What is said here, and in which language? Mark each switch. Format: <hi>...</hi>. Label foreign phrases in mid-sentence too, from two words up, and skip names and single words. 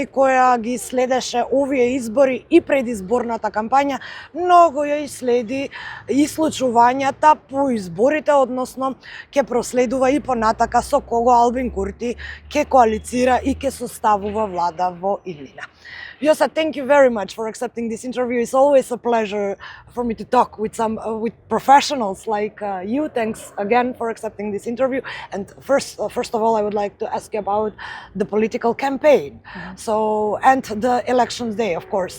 <mk>која ги следеше овие избори и предизборната кампања, многу ја следи и случувањата по изборите, односно ќе проследува и понатака со кого Albin Kurti ќе коалицира и ќе составува влада во иднина.</mk> <en>Vjosa, thank you very much for accepting this interview. It's always a pleasure for me to talk with professionals like you. Thanks again for accepting this interview. And first of all, I would like to ask you about the political campaign. And the elections day, of course.</en>